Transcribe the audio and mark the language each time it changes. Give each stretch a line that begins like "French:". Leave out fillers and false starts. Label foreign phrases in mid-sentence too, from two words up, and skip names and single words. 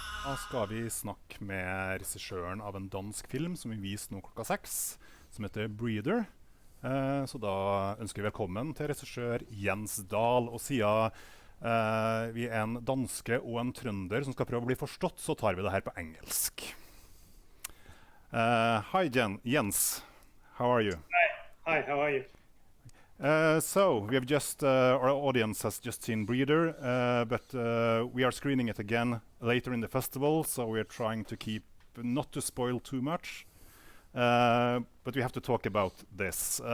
Norwegian: skal vi snakke med regissøren av en dansk film som vi viser nå klokka 6, som heter Breeder. Så da ønsker vi velkommen til regissør Jens Dahl. Og siden vi er en danske og en trønder som skal prøve å bli forstått, så tar vi det her på engelsk.
English: Hi Jens, how are you? Hi, how are you? So we have just our audience has just seen Breeder, but we are screening it again later in the festival, so we are trying to keep not to spoil too much, but we have to talk about this.